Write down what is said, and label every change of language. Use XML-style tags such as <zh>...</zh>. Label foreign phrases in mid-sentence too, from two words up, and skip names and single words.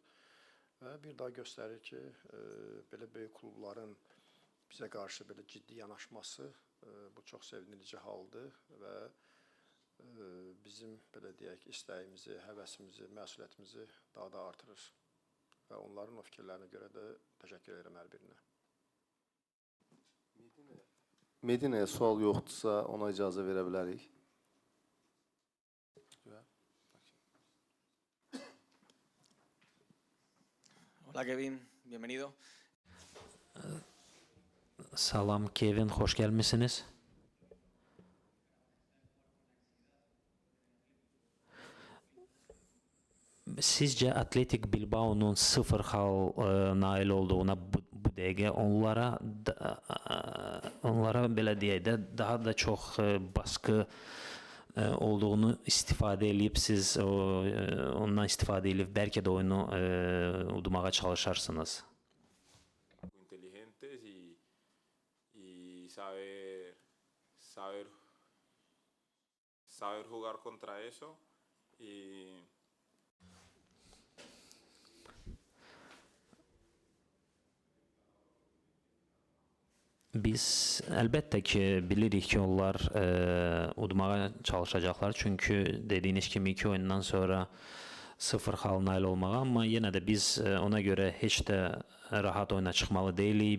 <az>Və bir daha göstərir ki, belə böyük klubların bizə qarşı belə ciddi yanaşması, bu çox sevindirici haldır və bizim, belə deyək, istəyimizi, həvəsimizi, məsuliyyətimizi daha da artırır. Və onların o fikirlərinə görə də təşəkkür edirəm hər birinə. Medinəyə sual yoxdursa, ona icazə verə bilərik.</az> <es>Hola Kevin, bienvenido.</es> <az>Salam Kevin, xoş gəlmisiniz. Sizcə Atletik Bilbao'nun 0 xal nail olduğuna bu dəqiqə onlara belə deyək də daha da çox baskı olduğunu istifadə edib siz ondan istifadə edib bəlkə də oyunu udmağa çalışarsınız.</az> <es>Inteligentes y saber jugar contra eso y</es> <az>Biz əlbəttə ki, bilirik ki, onlar udmağa çalışacaqlar. Çünki dediyiniz kimi 2 oyundan sonra 0 xal nail olmağa, amma yenə də biz ona görə heç də rahat oyuna çıxmalı deyilik.</az>